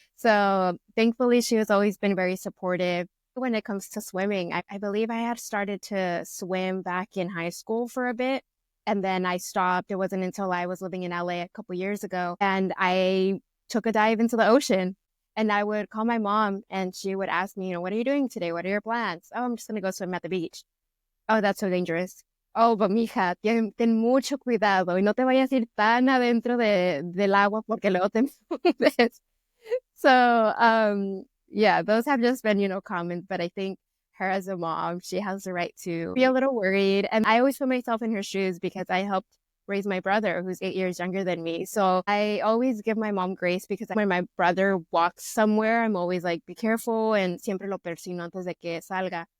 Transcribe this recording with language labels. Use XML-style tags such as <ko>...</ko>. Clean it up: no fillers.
<en>So thankfully, she has always been very supportive. When it comes to swimming, I believe I had started to swim back in high school for a bit. And then I stopped. It wasn't until I was living in LA a couple years ago. And I took a dive into the ocean. And I would call my mom and she would ask me, what are you doing today? What are your plans? Oh, I'm just going to go swim at the beach. Oh, that's so dangerous. Oh, but</en> <es>mija, ten mucho cuidado y no te vayas a ir tan adentro del agua porque luego te hundes.</es> <en>So, yeah, those have just been, comments, but I think her as a mom, she has the right to be a little worried. And I always put myself in her shoes because I helped raise my brother who's 8 years younger than me. So I always give my mom grace because when my brother walks somewhere, I'm always like, be careful and</en> <es>siempre lo persino antes de que salga.</es>